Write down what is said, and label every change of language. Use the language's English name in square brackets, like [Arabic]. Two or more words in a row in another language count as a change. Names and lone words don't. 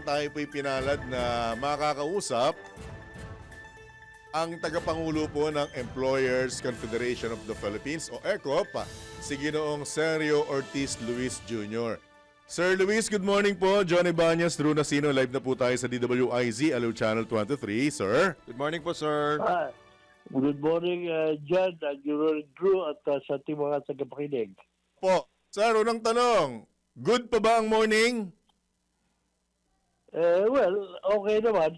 [Filipino] tayo po'y pinalad na makakausap ang tagapangulo po ng Employers Confederation of the Philippines o ECOP, si Ginoong Sergio Ortiz Luis Jr. [English] Sir Luis, good morning po. [Filipino] Johnny Banyas, Drew Nasino, live na po tayo sa DWIZ, Aliw Channel 23. Sir? [English] Good morning po, sir. Good morning, [Filipino] John, Drew, at sa ating mga tagapakinig. Po. Sir, unang tanong, good pa ba ang morning? [English] Well, okay naman.